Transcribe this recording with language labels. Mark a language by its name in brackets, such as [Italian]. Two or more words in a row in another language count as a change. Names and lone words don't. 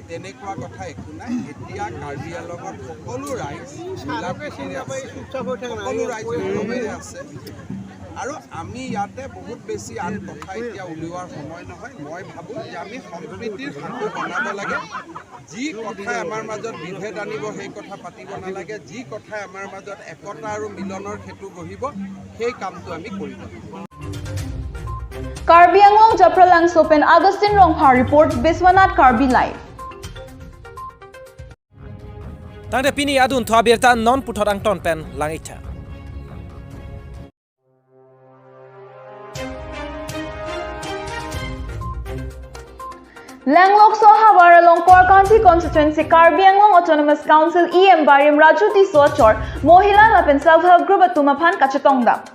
[Assamese] তেনেকুৱা কথা একো নাই এতিয়া কাৰ্বি আলঙত সকলো ৰাইজ মিলাপ্ৰীতিৰে আছে সকলো ৰাইজ একেলগে আছে আৰু আমি ইয়াতে বহুত বেছি আন কথা এতিয়া উলিওৱাৰ সময় নহয় মই ভাবোঁ যে আমি সম্প্ৰীতিৰ সাঁকো বনাব লাগে যি কথাই আমাৰ মাজত বিভেদ আনিব সেই কথা পাতিব নালাগে যি কথাই আমাৰ মাজত একতা আৰু মিলনৰ সেতু গঢ়িব সেই কামটো আমি কৰিব [Karbi] Karbi Anglong Japralang Sopen Augustine Rongha reports Biswanath Karbi Live. Tangde Pini Adun Thuabirta non Puthorang Tonpen Langita Langlok Soha Waralong Core County Constituency Karbi Autonomous Council EM Barim Rajuti Sochor Mohila Lapin [English] Self-Help Group at [Karbi] Tumaphan Kachatongda.